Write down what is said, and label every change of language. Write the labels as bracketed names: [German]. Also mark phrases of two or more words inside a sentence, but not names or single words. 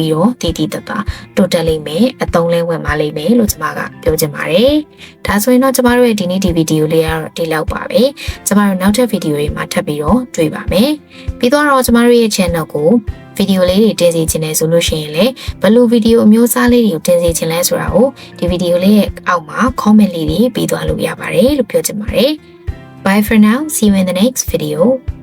[Burmese] ပြီးတော့တည်တတာတိုးတက်လိမ့်မယ်အသုံးလဲဝင်ပါလိမ့်မယ်လို့ကျွန်မကပြောချင်ပါတယ်ဒါဆိုရင်တော့ကျမတို့ရဲ့ဒီနေ့ဒီဗီဒီယိုလေးကတော့ဒီလောက်ပါပဲကျမတို့နောက်ထပ်ဗီဒီယိုတွေမှာထပ်ပြီးတော့တွေ့ပါမယ်ပြီးတော့ကျမတို့ရဲ့ channel ကိုဗီဒီယိုလေးတွေတင်စီချင်တယ်ဆိုလို့ရှိရင်လည်းဘယ်လိုဗီဒီယိုအမျိုးအစားလေးတွေကိုတင်စီချင်လဲဆိုတာကိုဒီဗီဒီယိုလေးရဲ့အောက်မှာ comment လေးတွေပေးသွားလို့ရပါတယ်လို့ပြောချင်ပါတယ် [English] Bye for now see you in the next video